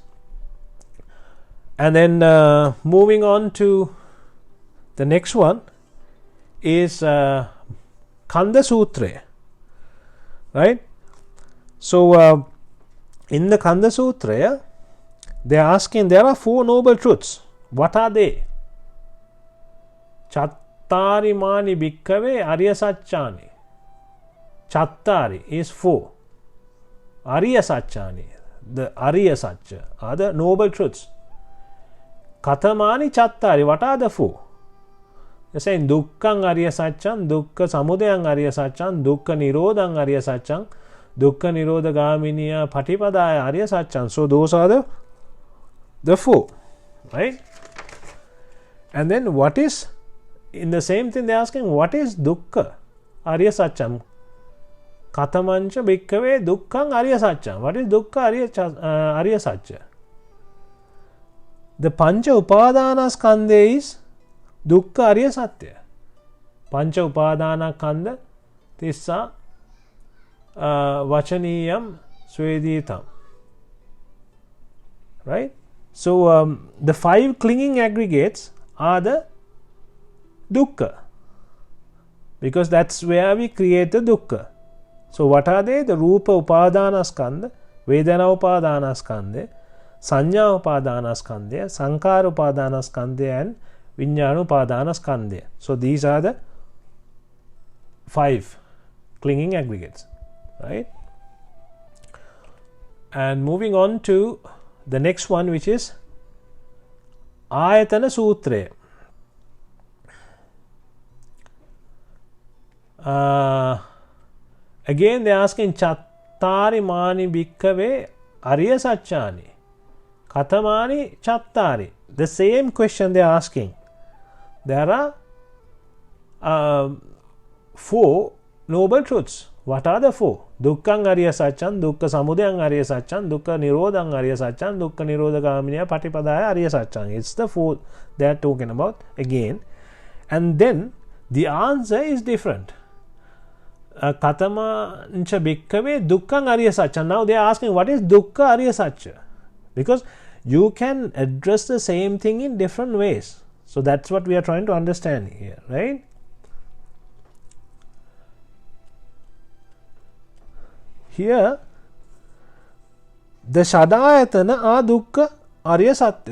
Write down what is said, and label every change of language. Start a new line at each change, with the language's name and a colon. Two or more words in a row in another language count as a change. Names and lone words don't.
English: And then moving on to the next one is Kanda Sutra. Right? So in the Kanda Sutra, they are asking, there are 4 noble truths. What are they?
Pali: Chattari mani bhikkhave arya satchani.
English: Chattari is 4.
Pali: Arya satchani,
English: the
Pali: arya satcha,
English: are the noble truths.
Pali: Katamani chattari,
English: what are the 4? They're saying
Pali: dukkhang arya satchang, dukkha samudayang arya satchang, dukkha nirodhang arya satchang, dukkha nirodha gaminiya patipadaya arya satchang.
English: So those are the 4. Right? And then what is, in the same thing they are asking, what is
Pali: dukkha arya satcham? Katamancha bhikkhave dukkhang arya satcham.
English: What is
Pali: dukkha arya satcha? The pancha upadana skandhe is dukkha arya satya. Pancha upadana skandha tissa vachaniyam sweditam.
English: Right? So the 5 clinging aggregates are the dukkha, because that's where we create the dukkha. So what are they?
Pali: The rupa upadana skandha, vedana upadana skandha, sanya upadana skandha, sankara upadana skandha, and vijnana upadana skandha.
English: So these are the 5 clinging aggregates. Right? And moving on to the next one, which is Ayatana Sutra. Again they are asking
Pali: chattari mani bhikkhave arya satchani, katamani chattari.
English: The same question they are asking. There are 4 noble truths. What are the 4?
Pali: Dukkhang arya satchang, dukkha samudayang arya satchang, dukkha nirodhang arya satchang, dukkha nirodha gaminiya patipadaya arya satchang.
English: It's the 4 they are talking about again. And then the answer is different.
Pali: Katamancha bhikkhave dukkhang arya satcha.
English: Now they are asking, what is
Pali: dukkha arya satcha?
English: Because you can address the same thing in different ways. So that's what we are trying to understand here, right? Here, the Shadayatana are
Pali: dukkha arya satya.